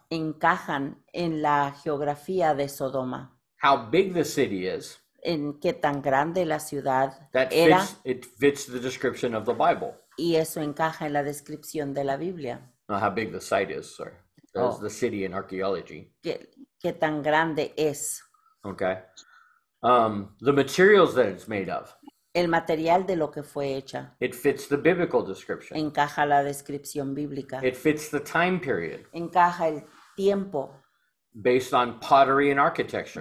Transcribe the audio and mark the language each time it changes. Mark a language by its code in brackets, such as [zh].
[es] encajan en la geografía de Sodoma. [en] How big the city is, [es] En qué tan grande la ciudad [en] that [es] era [en] fits the description of the Bible. [es] y eso encaja en la descripción de la Biblia. [en] Not how big the site is, sorry. That's the city in archaeology. [es] ¿Qué tan grande es? [en] Okay. The materials that it's made of, [es] El material de lo que fue hecha [en] it fits the biblical description. [es] encaja la descripción bíblica. [en] It fits the time period [es] Encaja el tiempo [en] based on pottery and architecture.